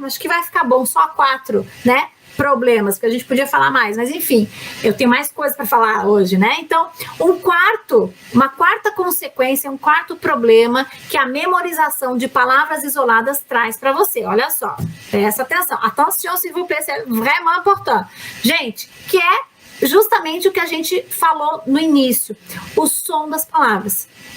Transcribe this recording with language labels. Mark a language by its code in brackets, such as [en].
[pt] Acho que vai ficar bom, só 4, né? Problemas, porque a gente podia falar mais, mas enfim, eu tenho mais coisa para falar hoje, né? Então, uma quarta consequência, um quarto problema que a memorização de palavras isoladas traz para você. Olha só, presta atenção. [fr] Attention, s'il vous plaît, c'est vraiment important. [pt] Gente, que é justamente o que a gente falou no início, o som das palavras.